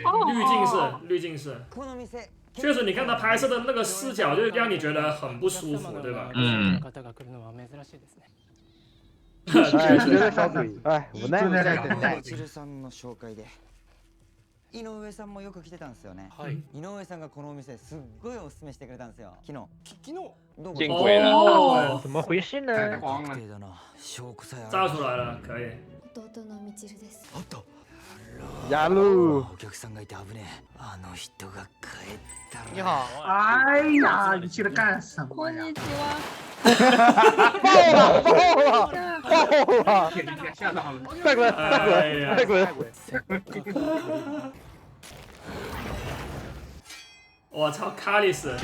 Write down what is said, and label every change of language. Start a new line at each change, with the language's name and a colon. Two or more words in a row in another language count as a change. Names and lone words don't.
Chinese: 滤镜式。确实，你看他拍摄的那个视角，就让你觉得很不舒服，对吧？嗯。小嘴，哎，无奈在等待。
Japanese: 井上さんもよく来てたんですよね。井上さんがこのお店すっごいおすすめしてくれたんですよ。昨日。
Chinese: 见鬼了！怎么回事呢？炸出来了，可以。
Japanese: おっと。
Chinese: 呀喽！
Japanese: お客さんがいて危ねえ。あの人が帰ったら。
Chinese: 你好。哎呀，你去了干什么呀？爆了！吓到了！快滚！我操，卡里斯！